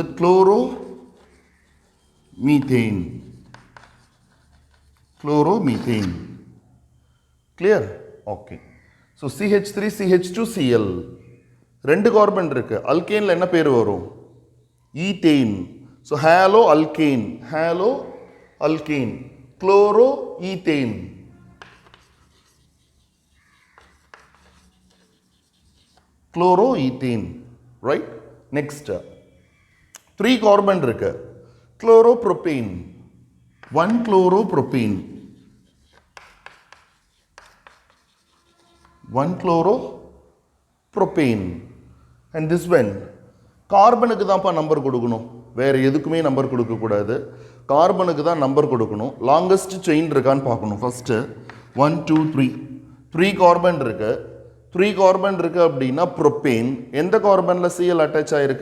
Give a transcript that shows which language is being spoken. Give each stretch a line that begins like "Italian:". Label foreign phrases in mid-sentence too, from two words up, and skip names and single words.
English: so that chloro methane. chloromethane. Clear? Okay. So CH3 CH2 Cl
Tamil: ரெண்டு கார்பன் இருக்கு. அல்கேன்ல என்ன பேர் வரும்? ஈத்தேன்.
English: So halo alkane, chloroethane. Chloroethane, right? Next, 3 carbon இருக்கு. Chloropropane, 1 chloropropane, 1 chloropropane. And this one,
Tamil: கார்பனுக்கு தான்ப்பா நம்பர் கொடுக்கணும், வேற எதுக்குமே நம்பர் கொடுக்க கூடாது. கார்பனுக்கு தான் நம்பர் கொடுக்கணும்.
English: longest chain
Tamil: இருக்கான்னு பார்க்கணும். ஃபர்ஸ்ட் 1 2 3 3 கார்பன் இருக்கு. 3 கார்பன் இருக்கு அப்படின்னா ப்ரோபேன் எந்த கார்பன்ல Cl அட்டாச் ஆயிருக்கு?